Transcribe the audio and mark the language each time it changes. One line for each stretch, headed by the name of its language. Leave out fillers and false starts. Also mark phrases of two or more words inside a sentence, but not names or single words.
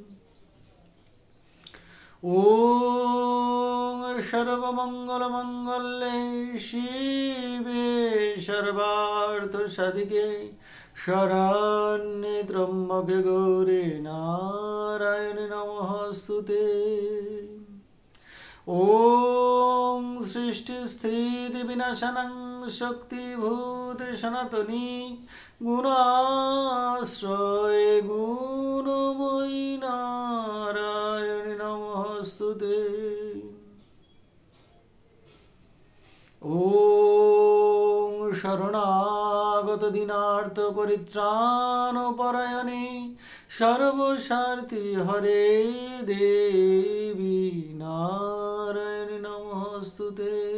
Sanskrit: ওম সর্বমঙ্গলমঙ্গলে শিবে সর্বার্থসাধিকে শরণ্যে ত্র্যম্বকে গৌরে নারায়ণে নমস্তুতে। ওম সৃষ্টিস্থিতিবিনাশানাং শক্তিভূতে সনাতনী গুণাশ্রয়ে গুণময়ী নারায়ণে নমস্তুতে। ওম শরণাগত দীনার্ত পরিত্রাণ পরায়ণে সর্বস্বার্থী হরে দেবী নারায়ণী নমস্তুতে।